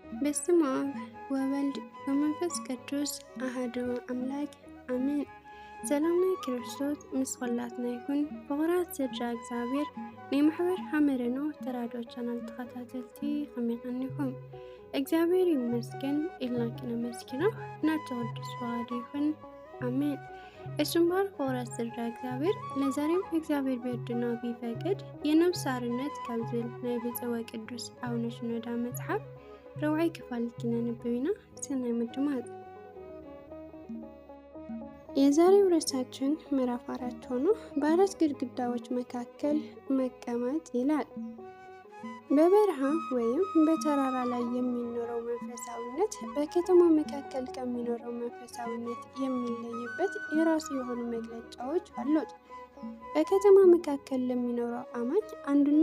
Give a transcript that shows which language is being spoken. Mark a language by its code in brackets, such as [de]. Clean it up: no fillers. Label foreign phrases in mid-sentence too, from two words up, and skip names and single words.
[gez] በስመ አብ ወወልድ ወመንፈስ ቅዱስ አሐዱ አምላክ አሜን። [ti] ሰላምና ክርስቶስ ምስ ኩላትና ይኹን። ፍቑራት ስድራ እግዚአብሔር ናይ ማሕበር ሓመረኖ ተራድኦ ቻናል ተኸታተልቲ ከመይ ቀኒኹም? እግዚአብሔር ይመስገን ኢልና ክነመስግኖ ናቱ ቅዱስ ፈቃዱ ይኹን አሜን። [am] እሱም ባል [ti] ፍቑራት ስድራ እግዚአብሔር [am] ለዛሬው እግዚአብሔር ቢወድና ቢፈቅድ የነፍስ አርነት [ti] ካብ ዝብል ናይ ብፅወ ቅዱስ አቡነ ሽኖዳ መጽሓፍ ረብዓይ ክፋል ክነንብብና ሰናይ ምድማጽ። [am] የዛሬው ርዕሳችን ምዕራፍ 4 ሆኖ በአራት ግድግዳዎች መካከል መቀመጥ ይላል። በበረሃ ወይም በተራራ ላይ የሚኖረው መንፈሳዊነት በከተማ መካከል ከሚኖረው መንፈሳዊነት የሚለይበት የራሱ የሆኑ መግለጫዎች አሉት። በከተማ መካከል ለሚኖረው አማኝ አንዱና